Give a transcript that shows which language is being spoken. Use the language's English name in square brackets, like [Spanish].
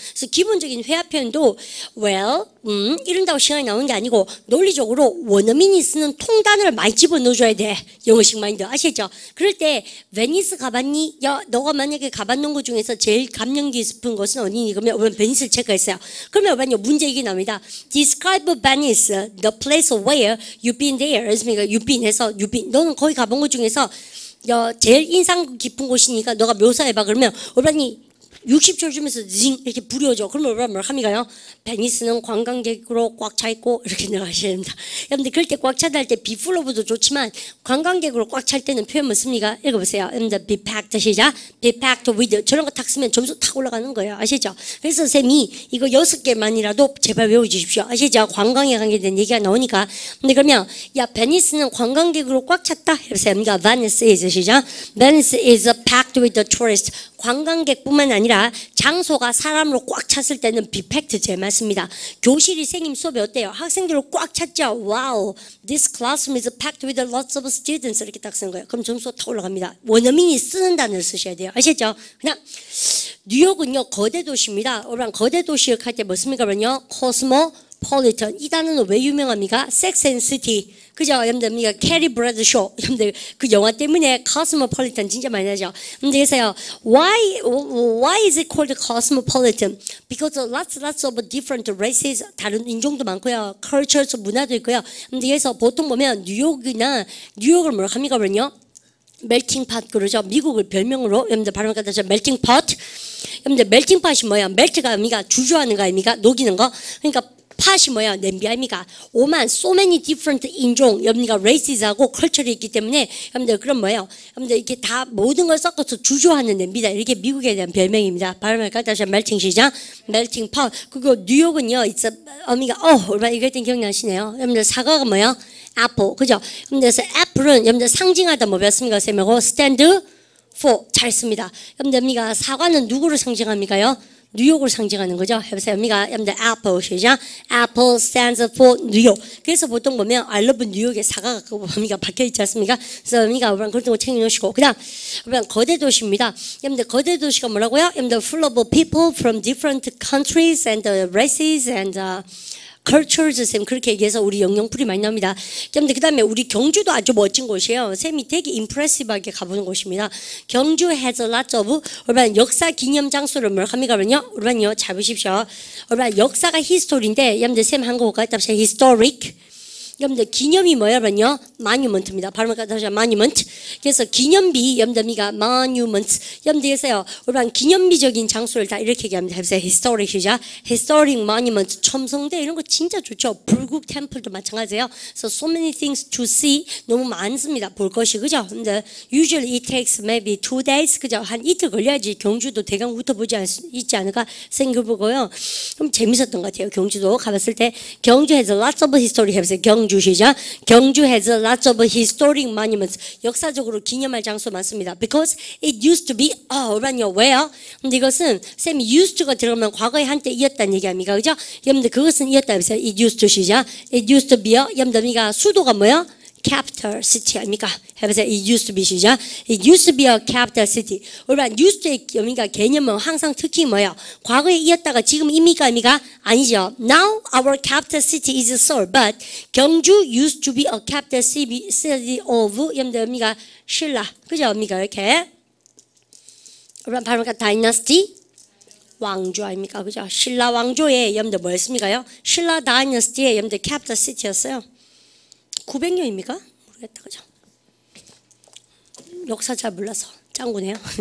[Korean] 그래서 기본적인 회화 표현도 well, 이런다고 시간이 나오는 게 아니고 논리적으로 원어민이 쓰는 통단어를 많이 집어넣어줘야 돼. 영어식 마인드. 아시죠? 그럴 때 베니스 가봤니? 야, 너가 만약에 가봤는 곳 중에서 제일 감명 깊은 곳은 어디니? 그러면 베니스를 체크했어요. 그러면 문제 이게 나옵니다. [English] Describe Venice, the place where you've been there. 그러니까 you've been 해서 you've been. [Korean] 너는 거기 가본 곳 중에서 제일 인상 깊은 곳이니까 너가 묘사해봐. 그러면 어른이 60초 주면서 징 이렇게 부려줘. 그러면 얼마나 뭘 합니까요? 베니스는 관광객으로 꽉 차 있고 이렇게 나가셔야 됩니다. 여러분들 그럴 때 꽉 차다 할 때 be full of도 좋지만 관광객으로 꽉 찰 때는 표현 뭐습니까? 읽어보세요. 여러분들 be packed 시작. [English] be packed with [Korean] 저런 거 탁 쓰면 점수 탁 올라가는 거예요. 아시죠? 그래서 쌤이 이거 6개만이라도 제발 외워주십시오. 아시죠? 관광에 관계된 얘기가 나오니까. 근데 그러면 야 베니스는 관광객으로 꽉 찼다. 해보세요. 그러니까 Venice is 시작. [English] Venice is packed with the tourists. [Korean] 관광객뿐만 아니라 장소가 사람으로 꽉 찼을 때는 비팩트 제일 많습니다. 교실이 선생님 수업이 어때요? 학생들로 꽉 찼죠? [English] 와우, this classroom is packed with lots of students [Korean] 이렇게 딱 쓰는 거예요. 그럼 점수가 탁 올라갑니다. 원어민이 쓰는 단어를 쓰셔야 돼요. 아시죠? 그냥 뉴욕은요 거대 도시입니다. 여러분 거대 도시 할 때 뭐습니까? 그러면요 코스모폴리탄. 이 단어는 왜 유명합니까? Sex and City. 그죠? 여러분들 캐리 브래드쇼. 여러분들 그 영화 때문에 코스모폴리탄 진짜 많이 나죠. 근데 그래서요 [English] why is it called cosmopolitan? Because lots of different races. [Korean] 다른 인종도 많고요. cultures 문화도 있고요. 근데 그래서 보통 보면 뉴욕을 뭐라고 합니까? 그러면요 멜팅 팟 그러죠. 미국을 별명으로 여러분들 발음 갖다서 멜팅 팟. 여러분들 멜팅 팟이 뭐야? 멜트가 아닙니까? 주저하는 거 아닙니까? 녹이는 거. 그러니까 팟이 뭐야? 냄비 아닙니까? [English] so many different [Korean] 인종, 여러분들 races하고 culture이 있기 때문에 여러분들 그럼 뭐예요? 여러분들 이렇게 다 모든 걸 섞어서 주조하는 냄비다. 이렇게 미국에 대한 별명입니다. 발음을 갖다서 멜팅 시작, 멜팅 팟. 그리고 뉴욕은요, 얼마 이거 했던 기억나시네요? 여러분들 사과가 뭐야? apple, 그죠? 그래서 apple은 여러분들 상징하다 뭐 배웠습니까? 쌤하고 stand for 잘했습니다. 여러분들 사과는 누구를 상징합니까요? 뉴욕을 상징하는 거죠. 해보세요. 여러분들 apple 시작. [English] apple stands for 뉴욕. [Korean] 그래서 보통 보면 I love 뉴욕에 사과가 박혀 있지 않습니까? 그래서 그런 거 챙겨놓으시고 그다음 거대 도시입니다. 여러분들 거대 도시가 뭐라고요? [English] 여러분들 full of people from different countries and races and cultures [Korean] 쌤 그렇게 얘기해서 우리 영영풀이 많이 나옵니다. 그런데 그다음에 우리 경주도 아주 멋진 곳이에요. 쌤이 되게 임프레시브하게 가보는 곳입니다. 경주 has lots of 여러분 역사 기념 장소를 뭐라고 합니까? 여러분요 잘 보십시오. 여러분 역사가 히스토리인데 여러분들 쌤 한국어가 답시 historic 여러분들 기념이 뭐냐면요 monument입니다. 발음을 다시 monument. 그래서 기념비 여러분들이가 monument. 여러분들에서요 우리는 기념비적인 장소를 다 이렇게 얘기합니다. 해보세요. historic이죠. [English] historic monument. [Korean] 첨성대 이런 거 진짜 좋죠. 불국 템플도 마찬가지예요. [English] So many things to see. [Korean] 너무 많습니다. 볼 것이 그죠? [English] 근데 usually it takes maybe 2 days [Korean] 그죠? 한 이틀 걸려야지 경주도 대강 훑어보지 있지 않을까 생각해보고요. 그럼 재밌었던 것 같아요. 경주도 가봤을 때 경주 [English] has lots of history [Korean] 해보세요. 경주 시작. [English] 경주 has lots of historic monuments. [Korean] 역사적으로 기념할 장소 많습니다. [English] Because it used to be [Korean] 우리는요 왜요? 근데 이것은 쌤이 used to가 들어가면 과거에 한때 이었다는 얘기 아닙니까? 그죠? 여러분들 그것은 이었다 해보세요. [English] It used to 시작. [Korean] It used to be요. 여러분들 수도가 뭐요? [English] capital city 아닙니까? [Korean] 해보세요. [English] It used to be [Korean] 시작. [English] It used to be a capital city. [Korean] 우리가 used to의 개념은 항상 특히 뭐예요? 과거에 이었다가 지금 입니까? 아닙니까? 아니죠. [English] Now our capital city is Seoul, but 경주 used to be a capital city of 여러분들 신라. [Korean] 그죠? 입니까? 이렇게. 우리가 발음가 dynasty 왕조 아닙니까? 그죠? 신라 왕조의 여러분들 뭐였습니까요? 신라 다이너스티의 여러분들 capital city였어요. 900년입니까? 모르겠다. 그죠? 역사 잘 몰라서 짱구네요.